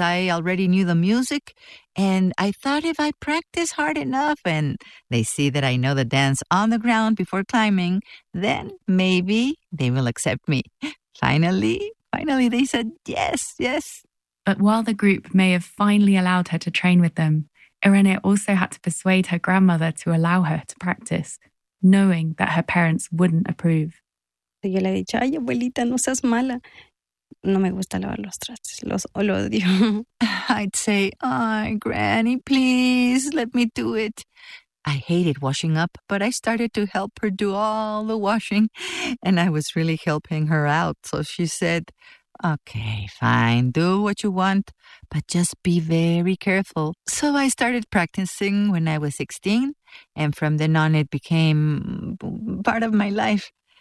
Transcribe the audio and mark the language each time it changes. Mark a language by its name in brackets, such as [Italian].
[English] I already knew the music, and I thought if I practice hard enough and they see that I know the dance on the ground before climbing, then maybe they will accept me. Finally, they said yes. But while the group may have finally allowed her to train with them, Irene also had to persuade her grandmother to allow her to practice, knowing that her parents wouldn't approve. [Spanish] Yo le he dicho, ay, abuelita, no seas mala. No me gusta lavar los trastes, los odio. [English] I'd say, ay, granny, please, let me do it. I hated washing up, but I started to help her do all the washing, and I was really helping her out. So she said, okay, fine, do what you want, but just be very careful. So I started practicing when I was 16, and from then on it became part of my life.